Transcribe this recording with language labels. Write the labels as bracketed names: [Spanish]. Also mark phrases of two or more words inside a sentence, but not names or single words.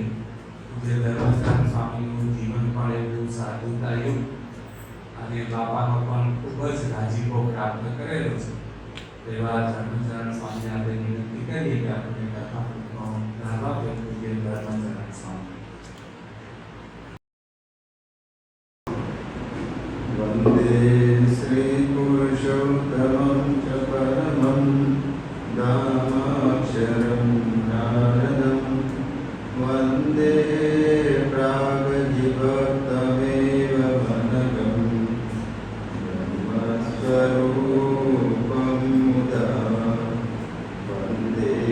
[Gujarati] જે ધર્મચરણ સ્વામીનું જીવન પણ એવું સાધુતાયુક્ત અને બાપાનો પણ ખૂબ જ રાજીપો પ્રાપ્ત કરેલો છે. એવા ધર્મચરણ સ્વામી આપણે વિનંતી કરીએ કે આપણે કથાનો લાભ આપે. પૂજ્ય ધર્મચરણ સ્વામી. [Sanskrit] वन्दे श्रीपुरुषोत्तमं च परमं दामाक्षरं नारदं वन्दे प्रागजिभक्तमेव मनगं ब्रह्मस्वरूपं मुदा वन्दे